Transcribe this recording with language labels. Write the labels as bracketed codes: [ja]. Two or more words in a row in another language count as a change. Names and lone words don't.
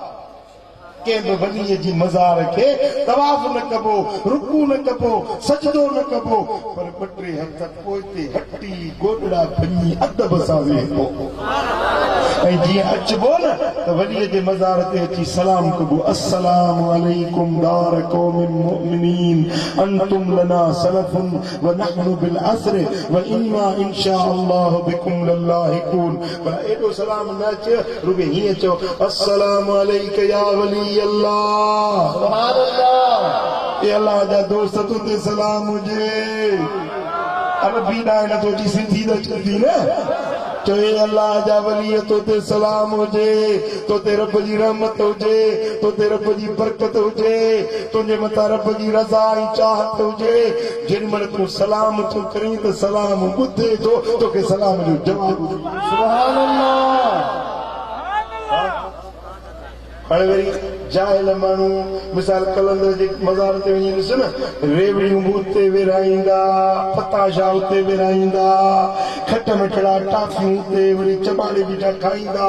[sd] कंहिं बि वलीअ जी मज़ार खे तवाफ़ न कबो, रुकू न कबो, सजदो न कबो, पर ॿ टे हथ पोइते हटी गोॾड़ा भञी अदब सां वेहबो ऐं जीअं अचबो न त वलीअ जे मज़ार ते अची सलाम कबो। [ar] السلام عليكم دار قوم مؤمنين أنتم لنا سلف ونحن بالأثر وإنا إن شاء الله بكم للاحقون. [sd] पर एॾो सलाम न अचे, रुॻो हीअं चओ [ar] السلام عليك يا ولي الله, سبحان الله, [sd] ए अल्लाह जा दोस्त तो ते सलाम हुजे। अरबी ना न तो जी सिंधी न चलदी न, तो ए अल्लाह जा वली तो ते सलाम हुजे, तो ते रब जी रहमत हुजे, तो ते रब जी बरकत हुजे, तुझे मथा रब जी रज़ा ऐं चाहत हुजे। जेॾीमहिल तूं सलाम तूं करीं त सलाम ॿुधे थो, तोखे सलाम जो जवाबु [ar] سبحان الله. [sd] हाणे वरी जाहिल माण्हू मिसाल कलंदर जे मज़ार ते वञी ॾिस न, रेवड़ियूं बि उते विराईंदा, पताशा उते विराईंदा, खट मिठड़ा टाफियूं उते वरी चबाड़े बीठा खाईंदा।